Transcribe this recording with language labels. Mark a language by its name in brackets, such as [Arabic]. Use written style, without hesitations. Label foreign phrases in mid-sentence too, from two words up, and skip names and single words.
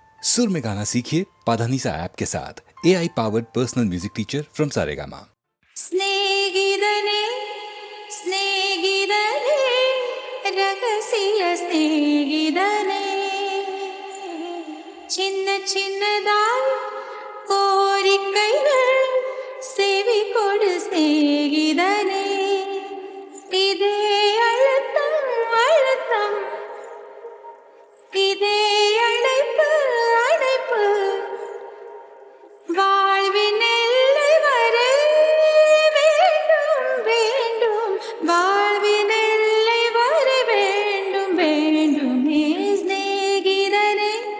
[Hindi] सुर में गाना सीखिए पाधानीसा ऐप के साथ [English] AI powered personal music teacher from Saregama. [Tamil] சிநேகிதனே சிநேகிதனே ரகசிய சிநேகிதனே சின்ன சின்னதாய் கோரிக்கைகள் செவி கொடு சிநேகிதனே இதே அழுத்தம் அழுத்தம் இதே அழைப்பு அழைப்பு வாழ்வின் எல்லை வரை வேண்டும் வேண்டும் வாழ்வின் எல்லை வரை வேண்டும் வேண்டும் சிநேகிதனே